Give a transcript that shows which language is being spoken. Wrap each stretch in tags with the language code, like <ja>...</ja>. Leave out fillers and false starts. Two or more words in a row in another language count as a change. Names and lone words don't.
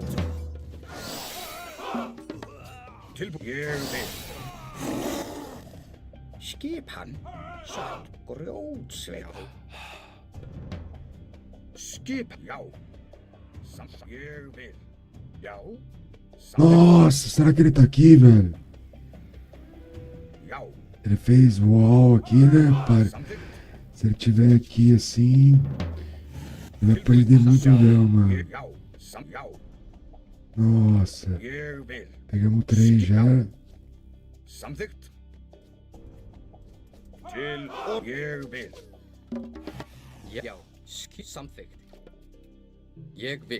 <is>Tilbúin. Ég vil. Skipan. Satt. Grjótsveið. Skipan. Já. Samt. Ég vil. Já.</is> <pt>Nossa, será que ele tá aqui, velho?</pt> <is>Já.</is> <pt>Ele fez wall aqui, né, pai?</pt> <is>Samþykkt.</is> <pt>Se ele tiver aqui assim, ele vai perder muito não, mano.</pt> <is>Já. Samt. Já.</is> <pt>Nossa,</pt> <is>Ég vil.</is> <pt>pegamos 3 já.</pt> <is>Samþykkt. Til ég vil. Já. Samþykkt. Ég vil.</is>